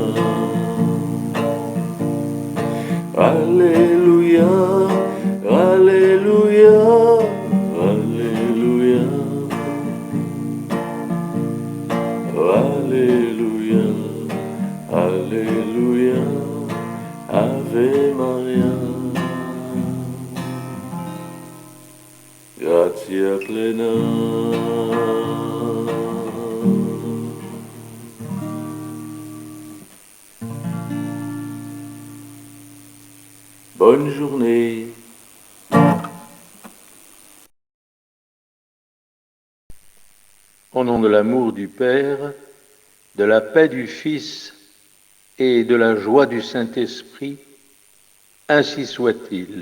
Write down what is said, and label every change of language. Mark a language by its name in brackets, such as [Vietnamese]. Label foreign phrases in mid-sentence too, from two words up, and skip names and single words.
[Latin] Alleluia, Alleluia, Alleluia, Alleluia, Alleluia, Ave Maria, gratia plena. [French] Bonne journée. Au nom de l'amour du Père, de la paix du Fils et de la joie du Saint-Esprit, ainsi soit-il.